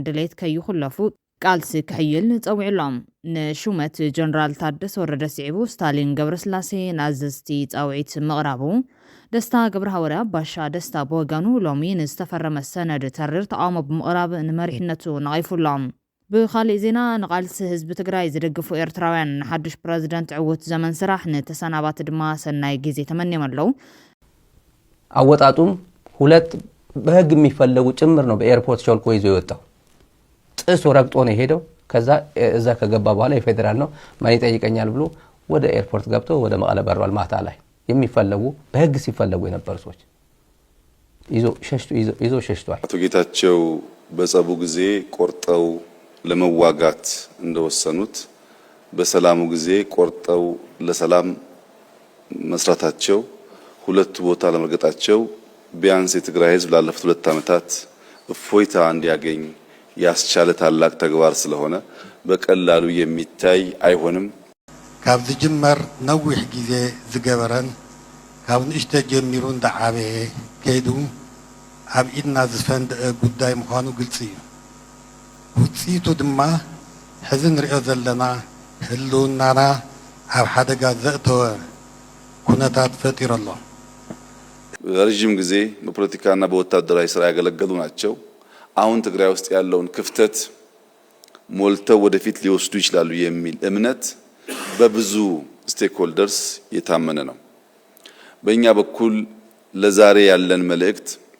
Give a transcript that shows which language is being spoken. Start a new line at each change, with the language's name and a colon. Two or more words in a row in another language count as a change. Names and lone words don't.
Tigrinya: ድሌት ከይኹለፉ ቃልሲ ክሕይል ፀዊዕሎም ንሹመት ጀነራል ታደሰ ወረደ ሲዒቡ ስታሊን ገብረስላሴ ናዝስቲ ፃውዒት ምቕራቡ ደስታ ገብረ ሐዋርያ ባሻ ደስታ በወገኑ ሎሚ ንዝተፈረመ ሰነድ ተሪር ተቃውሞ ብምቕራብ ንመሪሕነቱ ነቒፉሎም ብኻሊእ ዜና ንቃልሲ ህዝቢ ትግራይ ዝደግፉ ኤርትራውያን ንሓድሽ ፕሬዝዳንት ዕውት ዘመን ስራሕ ንተሰናባት ድማ ሰናይ ጊዜ ተመንዮም ኣለው
Amharic: አወጣጡም ሁለት በህግ የሚፈለጉ ጭምር ነው በኤርፖርት ሾልኮ ይዞ የወጣው ጥሶ ረግጦ ነው ሄደው ከዛ እዛ ከገባ በኋላ የፌደራል ነው ማን ይጠይቀኛል ብሎ ወደ ኤርፖርት ገብቶ ወደ መቀለ በሯል ማታ ላይ የሚፈለጉ በህግ ሲፈለጉ የነበሩ ሰዎች ይዞ ሸሽቷል አቶ ጌታቸው በጸቡ ጊዜ ቆርጠው ለመዋጋት እንደወሰኑት በሰላሙ ጊዜ ቆርጠው ለሰላም መስራታቸው ሁለት ቦታ ለመርገጣቸው ቢያንስ የትግራይ ህዝብ ላለፉት 2 ዓመታት እፎይታ እንዲያገኝ ያስቻለ ታላቅ ተግባር ስለሆነ በቀላሉ የሚታይ አይሆንም
Tigrinya: ካብ ዝጅመር ነዊሕ ጊዜ ዝገበረን ካብ ንእሽተ ጀሚሩ እንዳዓበየ ከይዱ ኣብ ኢድና ዝፈንድአ ጉዳይ ምዃኑ ግልጽ እዩ ውፅኢቱ ድማ ሕዚ ንሪኦ ዘለና ህልውናና ኣብ ሓደጋ ዘእተወ ኩነታት ፈጢሩ ኣሎ
Amharic: ረጅም ጊዜ በፖለቲካና በወታደራዊ ስራ ያገለገሉ ናቸው አሁን ትግራይ ውስጥ ያለውን ክፍተት ሞልተው ወደፊት ሊወስዱ ይችላሉ የሚል እምነት በብዙ ስቴክሆልደርስ የታመነ ነው በእኛ በኩል ለዛሬ ያለን መልእክት